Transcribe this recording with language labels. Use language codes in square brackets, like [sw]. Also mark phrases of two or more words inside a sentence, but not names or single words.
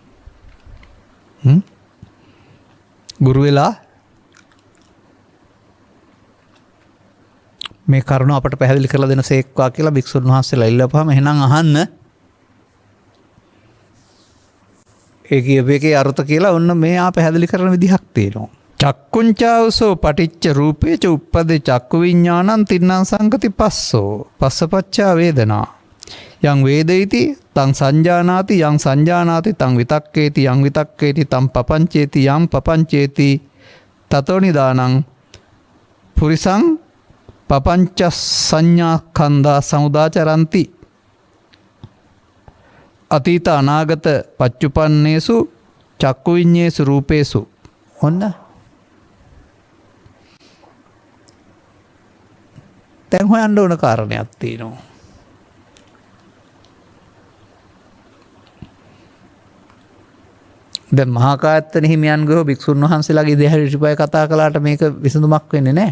[si] ගුරු වෙලා මේ කරුණ අපට පැහැදිලි කරලා දෙන සේක්වා කියලා භික්ෂුන් වහන්සේලා ඉල්ලපුවාම එහෙනම් අහන්න. ඒ කියපේකේ අර්ථ කියලා ඔන්න මේ පැහැදිලි කරන විදිහක් තියෙනවා. [pi] චක්කුංචාවසෝ පටිච්ච රූපේච උප්පදේ චක්කු විඥානං තින්නම් සංගති පස්සෝ පස්සපච්චා වේදනා යං වේදේති තං සංජානාති යං සංජානාති තං විතක්කේති යං විතක්කේති තං පපංචේති යං පපංචේති තතෝ නිදානං පුරිසං පපංච සංඥා කන්දා සමුදාචරಂತಿ අතීත අනාගත පච්චුපන්නේසු චක්කු විඤ්ඤේසු රූපේසු. [si] ඔන්න දැන් හොයන්න ඕන කාරණයක් තියෙනවා. දැන් මහා කායත්තන හිමියන් ගෝ භික්ෂුන් වහන්සේලාගේ ඉදිරියට කතා කළාට මේක විසඳුමක් වෙන්නේ නැහැ.